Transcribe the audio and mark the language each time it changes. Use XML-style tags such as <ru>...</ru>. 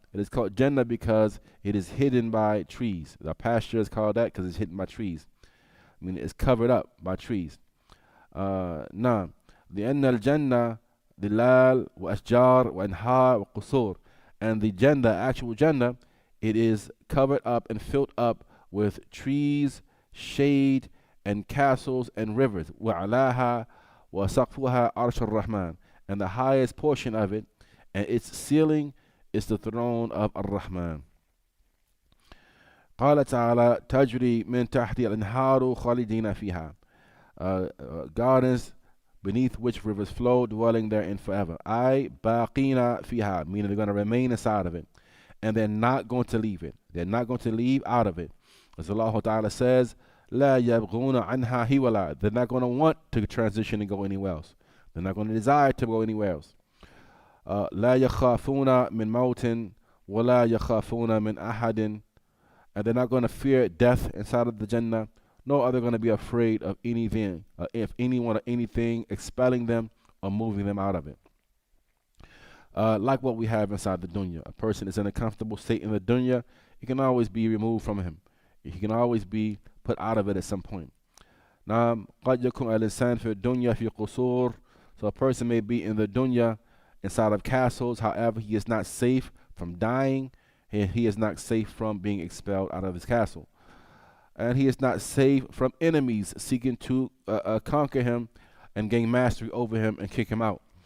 <en>It is called Jannah because it is hidden by trees. The pasture is called that because it's hidden by trees. I mean, it's covered up by trees.</en> <ar>لأن الجنة ظلال وأشجار وأنهار وقصور.</ar> <en>And the Jannah, actual Jannah, it is covered up and filled up with trees, shade, and castles and rivers.</en> <ar>وعلاها وسقفها عرش الرحمن.</ar> <en>And the highest portion of it and its ceiling is the throne of Ar-Rahman.</en> <ar>قال تعالى تجري من تحت الأنهار خالدين فيها.</ar> <en>Gardens beneath which rivers flow, dwelling therein forever.</en> <ar>Baqina fiha,</ar> <en>meaning they're going to remain inside of it, and they're not going to leave it. They're not going to leave out of it. As Allah Ta'ala says,</en> <ar>La yabghuna anha hiwala.</ar> <en>They're not going to want to transition and go anywhere else. They're not going to desire to go anywhere else.</en> <ar>La yakhafuna min mautin, wala yakhafuna min ahadin.</ar> <en>And they're not going to fear death inside of the Jannah, nor are they going to be afraid of anything, if anyone or anything expelling them or moving them out of it. Like what we have inside the dunya. A person is in a comfortable state in the dunya, it can always be removed from him. He can always be put out of it at some point.</en> <ar>قد يكون الإنسان في الدنيا في قصور.</ar> <en>So a person may be in the dunya inside of castles, however, he is not safe from dying, and he is not safe from being expelled out of his castle. And he is not safe from enemies seeking to conquer him and gain mastery over him and kick him out.</en>